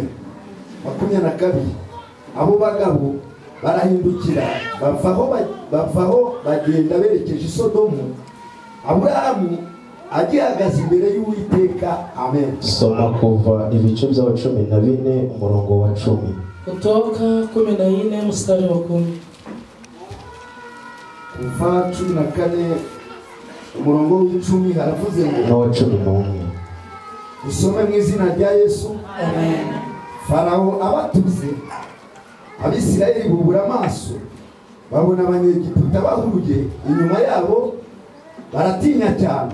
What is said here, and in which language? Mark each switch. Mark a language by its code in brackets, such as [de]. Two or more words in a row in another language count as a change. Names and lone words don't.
[rw] 22 abo bagabo barahindukira bavaho bagenda berekeje Isodomu. Abrahamu agihagaze imbere y'Uwiteka. Amen. Soma kuva ibice bya 14 umurongo wa 10. [sw] Kutoka 14 mstari wa 10. [rw] Kuva 14 umurongo wa 10 haravuze ngo no 11. Usome mu izina rya Yesu. Amen. Farao abatuze, Abisirayeli bubura amaso babona abanyegiputa bahuruye inyuma yabo, baratinya cyane.